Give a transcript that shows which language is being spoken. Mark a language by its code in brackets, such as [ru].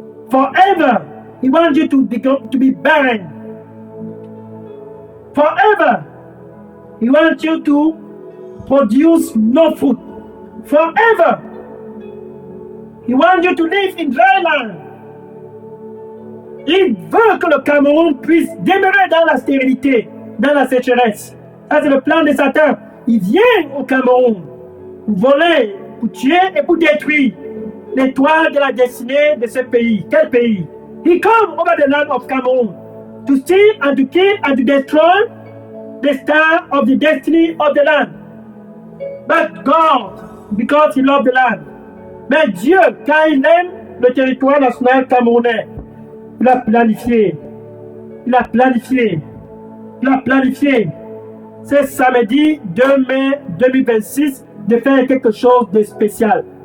[en] Forever, he wants you to be barren. Forever, he wants you to produce no fruit. Forever, he wants you to live in dry land. [fr] Il veut que le Cameroun puisse demeurer dans la stérilité, dans la sécheresse. Ça, c'est le plan de Satan. Il vient au Cameroun pour voler, pour tuer et pour détruire l'étoile de la destinée de ce pays. Quel pays? [en] He comes over the land of Cameroon to steal and to kill and to destroy the star of the destiny of the land. But God, because he loves the land. [fr] Mais Dieu, quand il aime le territoire national camerounais, il a planifié. Il a planifié. Il a planifié. C'est samedi 2 mai 2026 de faire quelque chose de spécial.